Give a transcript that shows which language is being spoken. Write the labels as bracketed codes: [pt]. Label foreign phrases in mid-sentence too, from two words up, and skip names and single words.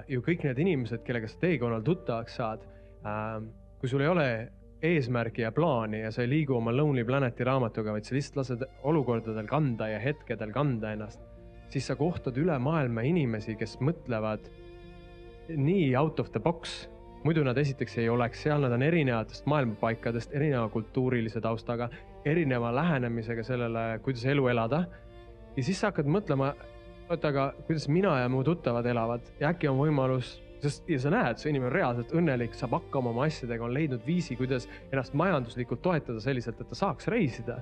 [et] Ju kõik need inimesed, kellega sa teekonnal tuttavaks saad, kui sul ei ole eesmärgi ja plaani ja sa ei liigu oma Lonely Planeti raamatuga, vaid sa lihtsalt lased olukordadel kanda ja hetkedel kanda ennast, siis sa kohtad üle maailma inimesi, kes mõtlevad nii [en] out of the box. [et] Muidu nad esiteks ei oleks seal, nad on erinevatest maailmapaikadest, erineva kultuurilise taustaga, erineva lähenemisega sellele, kuidas elu elada. Ja siis sa hakkad mõtlema, aga kuidas mina ja mu tuttavad elavad ja äkki on võimalus, ja sa näed, see inimene on reaalselt õnnelik, saab hakkama oma asjadega, on leidnud viisi, kuidas ennast majanduslikult toetada selliselt, et ta saaks reisida.